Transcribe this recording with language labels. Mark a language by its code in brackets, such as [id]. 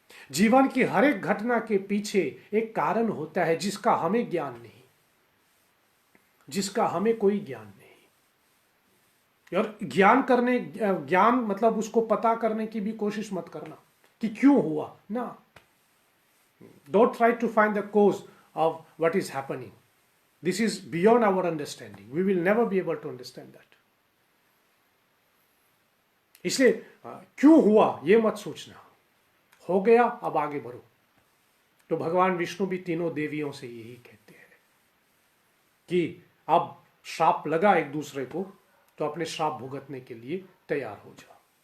[hi] जीवन की हर एक घटना के पीछे एक कारण होता है जिसका हमें ज्ञान नहीं, जिसका हमें कोई ज्ञान नहीं। और ज्ञान मतलब उसको पता करने की भी कोशिश मत करना कि क्यों हुआ ना। [en] Don't try to find the cause of what is happening. This is beyond our understanding. We will never be able to understand that. [hi] इसलिए क्यों हुआ ये मत सोचना, हो गया अब आगे बढ़ो। तो भगवान विष्णु भी तीनों देवियों से यही कहते हैं कि अब श्राप लगा एक दूसरे को तो अपने श्राप भुगतने के लिए तैयार हो जाओ।